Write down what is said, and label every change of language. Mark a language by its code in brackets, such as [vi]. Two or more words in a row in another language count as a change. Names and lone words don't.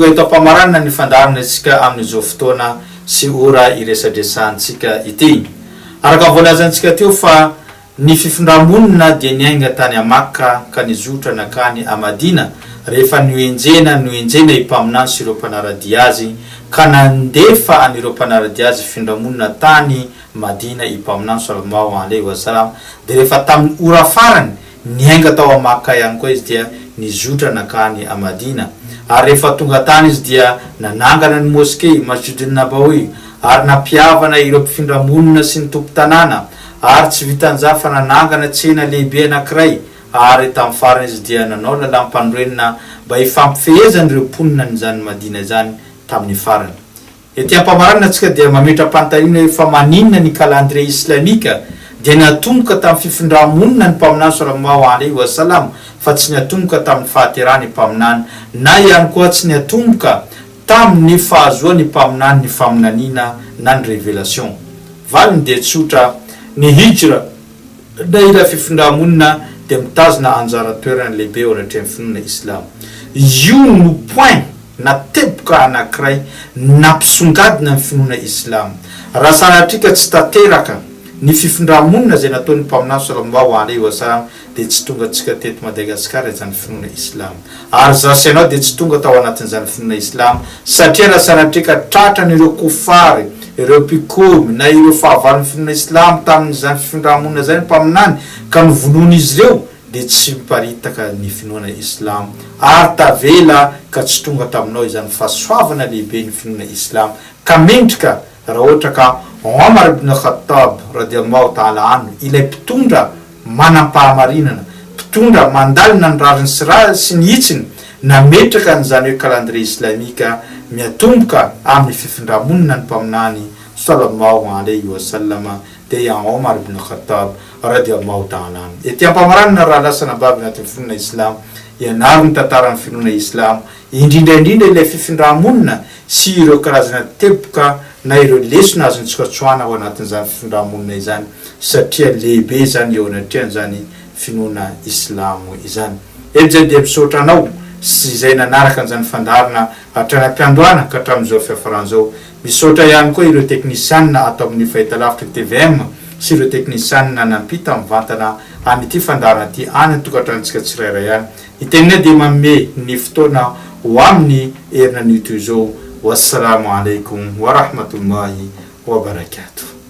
[mg] ito ampamaranina ny fandarina antsika amin'izao fotoana sy ora iresadresantsika ity araka voalazantsika teo fa ny fifindramonina dia niainga tany Makka ka nizotra nakany a Madina rehefa noenjena ipaminany sy ireo mpanarady azy ka nandefa anireo mpanarady azy findramonina tany Madina ipaminany [ar] sallallahu alaihi wasallam [mg] de rehefa tamin'ny ora farany niainga tao a Makka ihany koa izy dia nizotra nakany a Madina ary rehefa tonga tany izy dia nanangana ny moskey Masjidun Nabawi ary napiavana ireo mpifindраmonina sy ny tompo tanàna ary tsy vitanjafa nanangana tsena lehibe anankiray ary tamin'ny farany izy dia nanao lalampandrenina mba hifampifehezany ireo mponina n'izany Madina zany tamin'ny farany. Ety ampamaranina antsika dia mametra-panontaniana hoe fa maninona ny calendrier islamika dia natomboka tamin'ny fifindramonina ny mpaminany [ar] sallallahu alaihi wasallam [mg] fa tsy natomboka tamin'ny fahaterany mpaminany na ihany koa tsy natomboka tamin'ny fahazoany mpaminany ny faminanina na ny révélation. Valiny dia tsotra ny hijra na ila fifindramonina dia mitazona anjara toerana lehibe ao anatrehan'ny finoana islam. Io no point na teboka anankiray nampisongadina ny finoana islam raha sanatrika tsy tateraka ny fifindramonina zay nataony mpaminany [ar] sallallahu alaihi wasallam [mg] dia tsy tonga atsika teto Madagasikara izany finoana islam ary zasy ianao dia tsy tonga tao anatin'izany finoana islam satria raha sanatrika tratran'ireo kofary ireo pikomy na ireo fahavalon'ny finoana islam tamin'izany fifindramonina zany mpaminany ka nivonoana izy ireo dia tsy miparitaka ny finoana islam ary tavela ka tsy tonga taminao izany fahasoavana lehibe ny finoana islam ka mendrika raha ohatra ka Omar ibn Khattab [ar] radiyallahu ta'ala anhu [mg] ilay mpitondra manam-pahamarinana mpitondra mandalina ny rariny sy ny hitsiny nametraka n'izany hoe calendrier islamika miatomboka amin'ny fifindramonina ny mpaminany [ar] sallallahu alaihi wasallam [mg] dia Omar ibn Khattab [ar] radiyallahu ta'ala anhu. [mg] Ety ampamaranina raha lasana baby anatin'ny finoana islam ianaro ny tantaran'ny finoana islam indrindraindrindra ilay fifindramonina sy ireo karazana teboka na ireo lesona azontsika tsoana ao anatin'izany fifindramonina izany satria lehibe zany eo anatrehan'izany finoana islamo izany. Eto zay dia misaotra anao sy izay nanaraka an'izany fandarina hatranam-piandohana ka hatramin'izao fiafaran'izao. Misaotra ihany koa ireo teknisianina atao amin'ny fahitalavitra TVM sy ireo teknisianina nampita mivantana an'ity fandarina ty any tokatrantsika tsirairay ihany. Itenina dia manome ny fotoana ho amin'ny herinan'ito izao. [ar] Wassalamu alaikum wa rahmatullahi wa barakatuh.